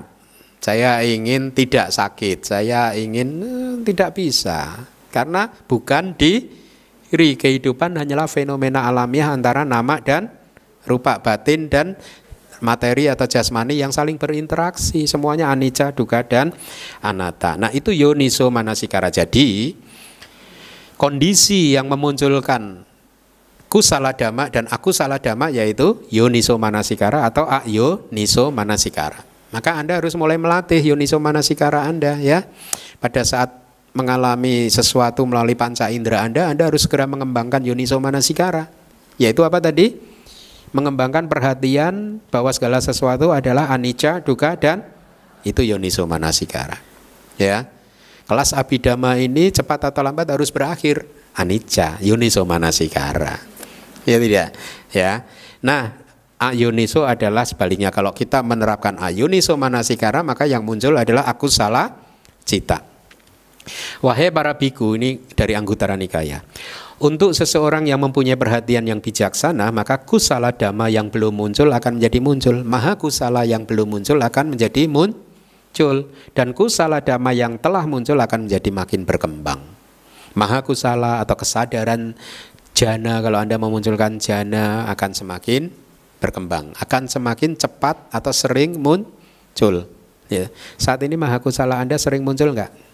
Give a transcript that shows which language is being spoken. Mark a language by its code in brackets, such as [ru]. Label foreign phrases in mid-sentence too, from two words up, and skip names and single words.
[id] Saya ingin tidak sakit. Saya ingin tidak bisa. Karena bukan diri, kehidupan hanyalah fenomena alamiah antara nama dan rupa, batin dan materi atau jasmani yang saling berinteraksi. Semuanya [pi] anicca, dukkha [id] dan anatta. Nah, itu [pi] yoniso manasikara. [id] Jadi kondisi yang memunculkan [pi] kusala dhamma [id] dan [pi] akusala dhamma [id] yaitu [pi] yoniso manasikara [id] atau [pi] ayoniso manasikara. [id] Maka Anda harus mulai melatih [pi] yoniso manasikara [id] Anda ya. Pada saat mengalami sesuatu melalui panca indera Anda harus segera mengembangkan [pi] yoniso manasikara. [id] Yaitu apa tadi? Mengembangkan perhatian bahwa segala sesuatu adalah [pi] anicca, dukkha [id] dan itu [pi] yoniso manasikara. [id] Ya. Kelas Abhidhamma ini cepat atau lambat harus berakhir [pi] anicca, yoniso manasikara. [id] Ya tidak? Ya. Nah, ayoniso adalah sebaliknya. Kalau kita menerapkan [pi] ayoniso manasikara, [id] maka yang muncul adalah [pi] akusala cita. [id] Wahai para biku, ini dari Anguttara Nikaya. Untuk seseorang yang mempunyai perhatian yang bijaksana, maka [pi] kusala dhamma [id] yang belum muncul akan menjadi muncul. [pi] Maha kusala [id] yang belum muncul akan menjadi muncul. Dan [pi] kusala dhamma [id] yang telah muncul akan menjadi makin berkembang. [pi] Maha kusala [id] atau kesadaran jana, kalau Anda memunculkan jana akan semakin berkembang, akan semakin cepat atau sering muncul ya. Saat ini [pi] maha kusala [id] Anda sering muncul enggak?